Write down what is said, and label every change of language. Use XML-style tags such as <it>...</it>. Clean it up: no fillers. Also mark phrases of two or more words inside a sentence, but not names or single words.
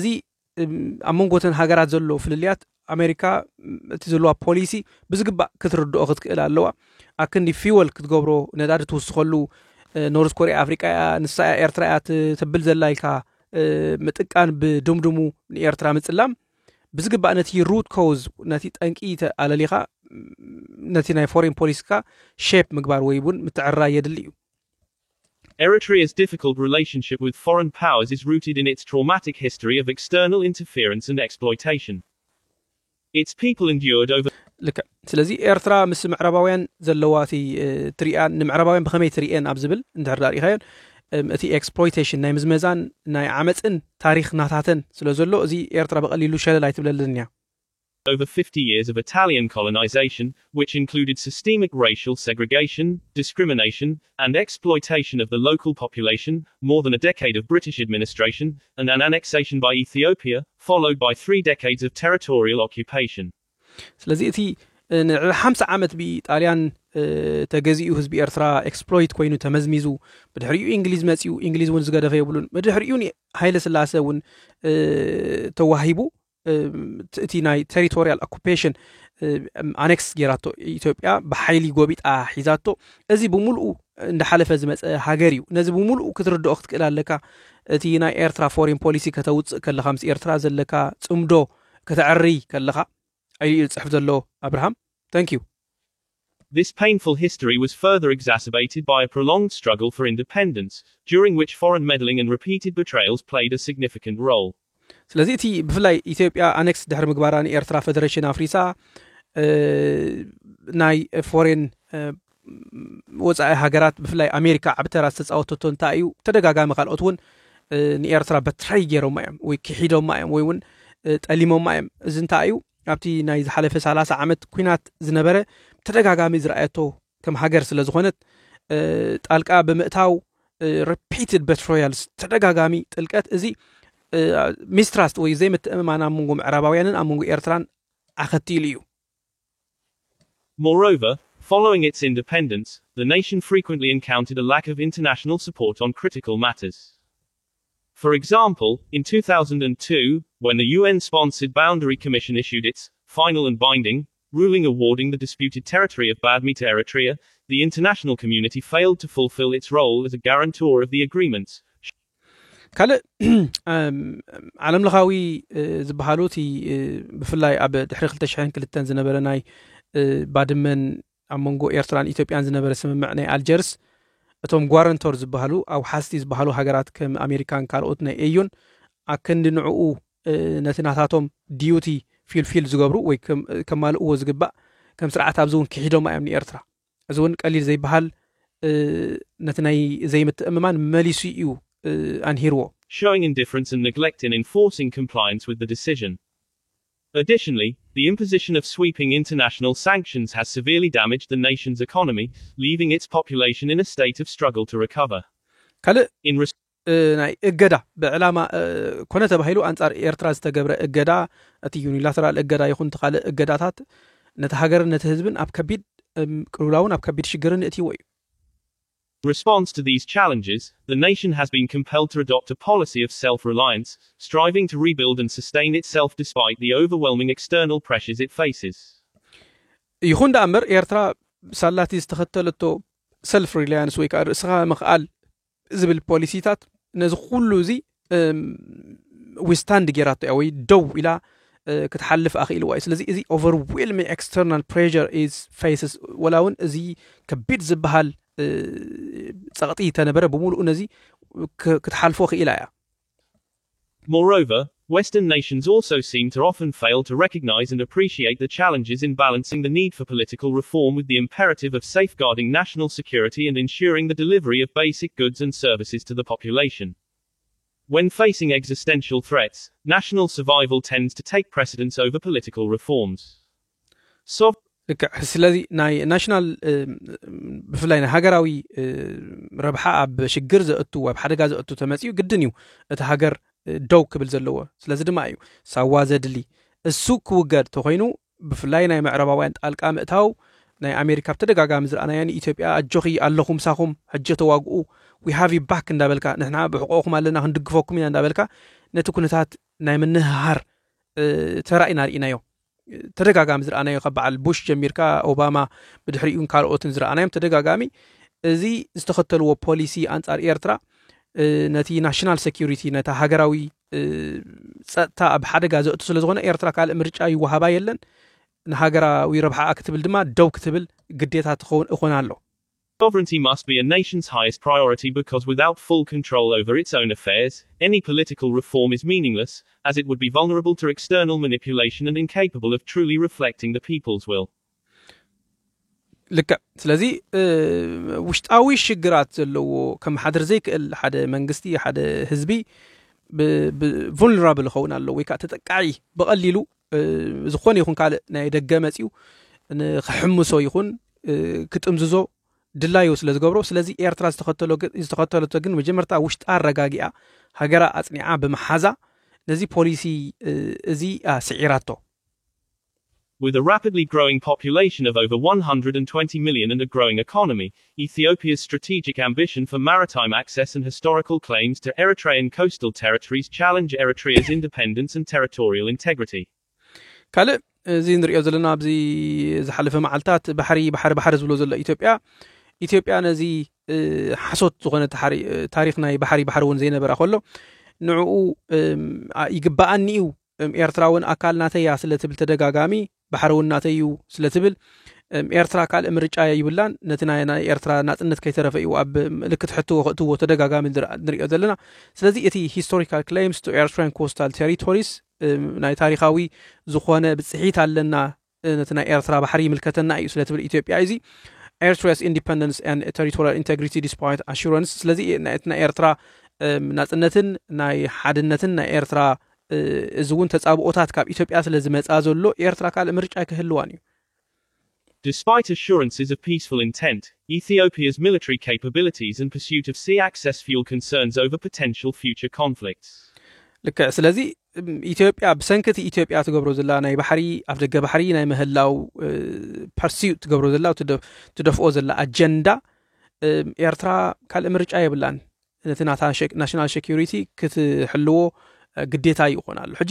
<ti>ኣብ መንጎተን ሃገራት ዘሎ ፍልልያት ኣሜሪካ እቲ ዘለዋ ፖሊሲ ብዝግባእ ክትርድኦ ክትክእል ኣለዋ ኣክንዲ ፊወል ክትገብሮ ነዳዲ ትውስኸሉ ኖርዝ ኮሪያ ኣፍሪቃ ንሳ ኤርትራ ትብል ዘላ ኢልካ ምጥቃን ብድምድሙ ንኤርትራ ምጽላም ብዝግባእ ነቲ</ti> <en>root cause</en> <ti>ነቲ ጠንቂ ተኣለሊኻ ነቲ ናይ</ti> <en>foreign policyka</en> <ti>ሼፕ ምግባር ወይ ቡን ምትዕራ የድሊ እዩ</ti> <en>Eritrea's difficult relationship with foreign powers is rooted in its traumatic history of external interference and exploitation. Its people endured over</en> <ti>لك ስለዚ ኤርትራ ምስ ምዕራባውያን ዘለዋቲ ትሪአን ንምዕራባውያን ብኸመይ ትሪአን ኣብ ዝብል እንድሕር ዳሪኻዮን እቲ ኤክስፕሎይቴሽን ናይ ምዝመዛን ናይ ዓመፅን ታሪክ ናታተን ስለ ዘሎ እዚ ኤርትራ በቀሊሉ ሸለል ኣይትብለልን እያ</ti> <en>over 50 years of Italian colonization, which included systemic racial segregation, discrimination, and exploitation of the local population, more than a decade of British administration, and an annexation by Ethiopia, followed by 3 decades of territorial occupation.</en> <ti>ስለዚህ እቲ 50 ዓመት ብጣልያን ተገዚኡ ህዝቢ ኤርትራ ኤክስፕሎይት ኮይኑ ተመዝሚዙ ብድሕሪኡ እንግሊዝ መጺኡ እንግሊዝ እውን ዝገደፈ ይብሉን ብድሕሪኡ ሃይለ ስላሴ እውን ተዋሂቡ እቲ ናይ</ti> <en>territorial occupation</en> <ti>አኔክስ ጌራቶ ኢትዮጵያ በኃይሊ ጎቢጣ ሒዛቶ እዚ ብሙሉኡ እንደሓለፈ ዝመፀ ሃገር እዩ ነዚ ብሙሉኡ ክትርድኦ ክትክእል ኣለካ እቲ ናይ ኤርትራ</ti> <en>foreign policy</en> <ti>ከተውፅእ ከለኻ ምስ ኤርትራ ዘለካ ጽምዶ ከተዕሪ ከለኻ ኣይ ጽሕፍ ዘሎ አብርሃም</ti> <en>thank you This painful history was further exacerbated by a prolonged struggle for independence, during which foreign meddling and repeated betrayals played a significant role.</en> <ti>ስለዚህ እቲ ብፍላይ ኢትዮጵያ አኔክስ ድሕሪ ምግባራ ንኤርትራ ፌደሬሽን አፍሪሳ ናይ ፎሬን ወፃኢ ሃገራት ብፍላይ አሜሪካ ዓብተራ ዝተጻወተቶ እንታይ እዩ ተደጋጋሚ ካልኦት እውን ንኤርትራ በትራይ ገይሮም እዮም ወይ ክሒዶም እዮም ወይ እውን ጠሊሞም እዮም እዚ እንታይ እዩ ኣብቲ ናይ ዝሓለፈ 30 ዓመት ኩናት ዝነበረ ተደጋጋሚ ዝረኣየቶ ከም ሃገር ስለ ዝኾነት ጣልቃ ብምእታው</ti> <en>repeated betrayals</en> <ti>ተደጋጋሚ ጥልቀት እዚ mistrust ወይ ዘይምትእምማን ኣብ መንጎ ምዕራባውያንን ኣብ መንጎ ኤርትራን ኣኸቲሉ እዩ</ti> <en>Moreover, following its independence, the nation frequently encountered a lack of international support on critical matters. For example, in 2002, when the UN-sponsored Boundary Commission issued its final and binding ruling awarding the disputed territory of Badme to Eritrea, the international community failed to fulfill its role as a guarantor of the agreements.</en> <ti>ካልእ ዓለም ለኻዊ ዝበሃሉ እቲ ብፍላይ ኣብ ድሕሪ 2002 ዝነበረ ናይ ባድመን ኣብ መንጎ ኤርትራን ኢትዮጵያን ዝነበረ ስምምዕ ናይ አልጀርስ እቶም ጓረንተር ዝበሃሉ ኣብ ሓስቲ ዝበሃሉ ሃገራት ከም ኣሜሪካን ካልኦት ናይ ኤዩን ኣከንዲ ንዕኡ ነትናታቶም</ti> <en>duty fulfill</en> <ti>ዝገብሩ ወይ ከማልእዎ ዝግባእ ከም ስርዓት ኣብ ዝውን ክሒዶም እዮም ንኤርትራ እዚ እውን ቀሊል ዘይበሃል ነቲ ናይ ዘይምትእምማን መሊሱ እዩ አንሂርዎ</ti> <en>showing indifference and neglect in enforcing compliance with the decision. Additionally, the imposition of sweeping international sanctions has severely damaged the nation's economy, leaving its population in a state of struggle to recover.</en> <ti>ናይ እገዳ ብዕላማ ኮነ ተባሂሉ አንጻር ኤርትራ ዝተገብረ እገዳ እቲ ዩኒላተራል እገዳ ይኹን ተኻለ እገዳታት ነቲ ሃገር ነቲ ህዝብን ኣብ ከቢድ ቅሉላውን ኣብ ከቢድ ሽግርን እትይዎ እዩ</ti> <en>response to these challenges, the nation has been compelled to adopt a policy of self-reliance, striving to rebuild and sustain itself despite the overwhelming external pressures it faces.</en> <ti>ይኹን ዳእምበር ኤርትራ ሳላቲ ዝተኸተለቶ</ti> <en>self reliance</en> <ti>ወይ ከዓ ርእስኻ ምኽኣል ዝብል ፖሊሲታት ነዚ ኩሉ እዚ ዊስታንድ ጌራቶ ወይ ደው ኢላ ክትሓልፍ ኣኽኢልዋ እዩ ስለዚ እዚ</ti> <en>overwhelming external pressure is faces</en> <ti>ወላውን እዚ ከቢድ ዝበሃል ጸቕጢ ተነበረ ብሙሉእ ነዚ ክትሓልፎ ኽኢላ እያ</ti> <en>Moreover, Western nations also seem to often fail to recognize and appreciate the challenges in balancing the need for political reform with the imperative of safeguarding national security and ensuring the delivery of basic goods and services to the population. When facing existential threats, national survival tends to take precedence over political reforms.</en> <ti>ስለዚ ናይ ናሽናል ብፍላይ ናይ ሃገራዊ ረብሓ ኣብ ሽግር ዘእቱ ኣብ ሓደጋ ዘእቱ ተመፅኡ ግድን እዩ እቲ ሃገር ደው ክብል ዘለዎ ስለዚ ድማ እዩ ሳዋ ዘድሊ እሱ ክውገድ ተኮይኑ ብፍላይ ናይ ምዕራባውያን ጣልቃ ምእታው ናይ ኣሜሪካ ብተደጋጋሚ ዝረኣናያን ኢትዮጵያ ኣጆኺ ኣለኹም ሳኹም ሕጂ ተዋግኡ</ti> <en>we have you back</en> <ti>እንዳበልካ ንሕና ብሕቆኹም ኣለና ክንድግፈኩም ኢና እንዳበልካ ነቲ ኩነታት ናይ ምንሃር ተራእይና ርኢናዮ ተደጋጋሚ ዝረኣናዮ ከበዓል ቡሽ ጀሚርካ ኦባማ ብድሕሪኡን ካልኦትን ዝረኣናዮም ተደጋጋሚ እዚ ዝተኸተልዎ ፖሊሲ አንጻር ኤርትራ ነቲ</ti> <en>national security</en> <ti>ነታ ሃገራዊ ጸጥታ ኣብ ሓደጋ ዘእቱ ስለዝኾነ ኤርትራ ካልእ ምርጫ ይወሃባ የለን ንሃገራዊ ረብሓ ክትብል ድማ ደው ክትብል ግዴታ ትኾን ኣሎ Sovereignty must be a nation's highest priority because without full control over its own affairs, any political reform is meaningless, as it would be vulnerable to external manipulation and incapable of truly reflecting the people's will. ልክ ስለዚ ውሽጣዊ ሽግራት ዘለዎ ከም ሓድር ዘይክእል ሓደ መንግስቲ ሓደ ህዝቢ vulnerable ኸውን ኣሎ ወይ ከዓ ተጠቃዒ በቀሊሉ ዝኾነ ይኹን ካልእ ናይ ደገ መፂው ንኽሕምሶ ይኹን ክትምዝዞ ድላዩ ስለ ዝገብሮ ስለዚ ኤርትራ ዝተኸተለቶ ግን መጀመርታ ውሽጣ አረጋጊኣ ሃገራ አጽኒዓ በመሓዛ ነዚ ፖሊሲ እዚ ስዒራቶ</ti> <en>With a rapidly growing population of over 120 million and a growing economy, Ethiopia's strategic ambition for maritime access and historical claims to Eritrean coastal territories challenge Eritrea's independence and territorial integrity.</en> <ti>ካልእ እዚ ንሪኦ ዘለና ኣብዚ ዝሓለፈ መዓልታት ባሕሪ ዝብሎ ዘሎ ኢትዮጵያ ነዚ ሓሶት ዝኾነ ታሪክ ናይ ባሕሪ እውን ዘይነበራ ከሎ ንዕኡ ይግባኣኒ እዩ ኤርትራውን ኣካል ናተያ ስለትብል ተደጋጋሚ ባሕሪ እውን ናተዩ ስለትብል ኤርትራ ካልእ ምርጫ ይብላን ነቲ ናይ ኤርትራ ናጽነት ከይተረፈ እዩ ኣብ ምልክት ሕትዎ ክእትዎ ተደጋጋሚ ንሪኦ ዘለና ስለዚ እቲ</ti> <en>historical claims to Eritrean coastal territories</en> <ti>ናይ ታሪኻዊ ዝኾነ ብጽሒት ኣለና ነቲ ናይ ኤርትራ ባሕሪ ይምልከተና እዩ ስለትብል ኢትዮጵያ እዚ</ti> <en>Eritrea's independence and territorial integrity despite assurance</en> <ti>ስለዚ ናይ ኤርትራ ናጽነትን ናይ ሓድነትን ናይ ኤርትራ እዝውን ተጻብኦታት ካብ ኢትዮጵያ ስለዝመጻ ዘሎ ኤርትራ ካልእ ምርጫ ክህልዋን እዩ</ti> <en>Despite assurances of peaceful intent, Ethiopia's military capabilities and pursuit of sea access fuel concerns over potential future conflicts.</en> <ti>ልክ ስለዚ ኢትዮጵያ ብሰንከቲ ኢትዮጵያ ትገብሮ ዘላ ናይ ባሕሪ ኣብ ደገ ባሕሪ ናይ ምህላው ፐርሲዩት ትገብሮ ዘላ ትደፍኦ ዘላ አጀንዳ ኤርትራ ካልእ ምርጫ የብላን ነቲ</ti> <en>national security</en> <ti>ክትሕልዎ ግዴታ ይኾናል ሕጂ</ti>